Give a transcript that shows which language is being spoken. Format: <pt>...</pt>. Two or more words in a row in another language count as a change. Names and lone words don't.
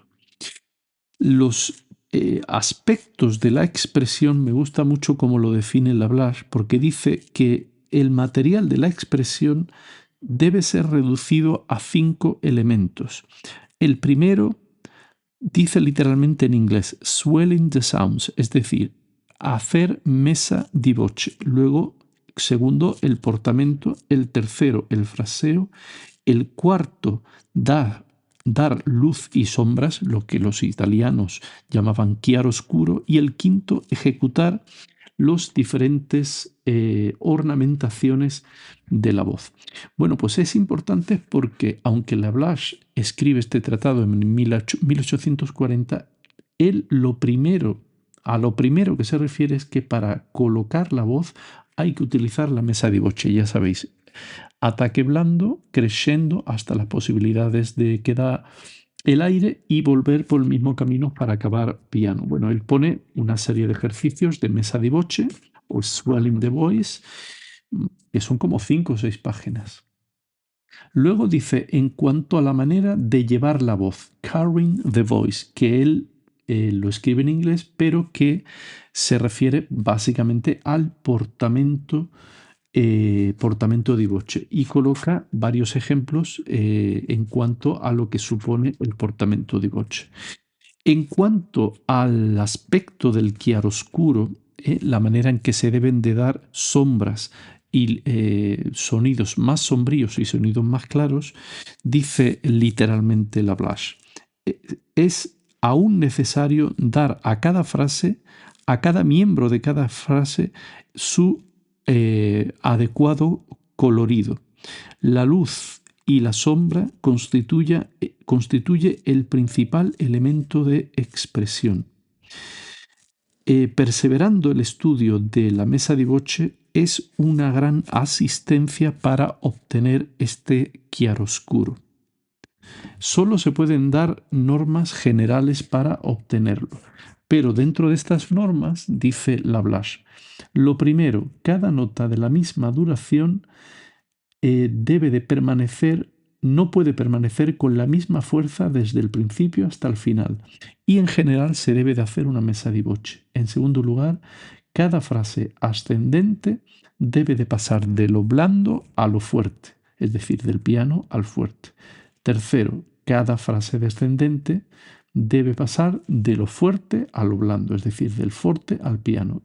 <es>Los aspectos de la expresión me gusta mucho cómo lo define Lablache, porque dice que el material de la expresión debe ser reducido a 5 elementos. El primero dice literalmente en inglés</es> <en>swelling the sounds,</en> <es>es decir, hacer</es> <it>mesa di voce.</it> <es>Luego, segundo, el portamento. El tercero, el fraseo. El cuarto, dar luz y sombras, lo que los italianos llamaban chiaroscuro. Y el quinto, ejecutar los diferentes ornamentaciones de la voz. Bueno, pues es importante porque, aunque Lablache escribe este tratado en 1840, él a lo primero que se refiere es que para colocar la voz hay que utilizar la</es> <it>mesa di voce,</it> <es>ya sabéis, ataque blando, crescendo hasta las posibilidades de que da el aire y volver por el mismo camino para acabar piano. Bueno, él pone una serie de ejercicios de</es> <it>messa di voce</it> <es>o</es> <en>swelling the voice,</en> <es>que son como 5 o 6 páginas. Luego dice, en cuanto a la manera de llevar la voz,</es> <en>carrying the voice,</en> <es>que él lo escribe en inglés, pero que se refiere básicamente al</es> <it>portamento di voce,</it> <es>y coloca varios ejemplos en cuanto a lo que supone el</es> <it>portamento di voce.</it> <es>En cuanto al aspecto del chiaroscuro, la manera en que se deben de dar sombras y sonidos más sombríos y sonidos más claros, dice literalmente Lablache, es aún necesario dar a cada frase, a cada miembro de cada frase, su adecuado colorido. La luz y la sombra constituye el principal elemento de expresión. Perseverando el estudio de la</es> <it>messa di voce</it> <es>es una gran asistencia para obtener este chiaroscuro. Solo se pueden dar normas generales para obtenerlo, pero dentro de estas normas, dice Lablache, lo primero, cada nota de la misma duración debe de permanecer, no puede permanecer con la misma fuerza desde el principio hasta el final, y en general se debe de hacer una</es> <it>messa di voce.</it> <es>En segundo lugar, cada frase ascendente debe de pasar de lo blando a lo fuerte, es decir, del piano al fuerte. Tercero, cada frase descendente debe pasar de lo fuerte a lo blando, es decir, del forte al piano.</es>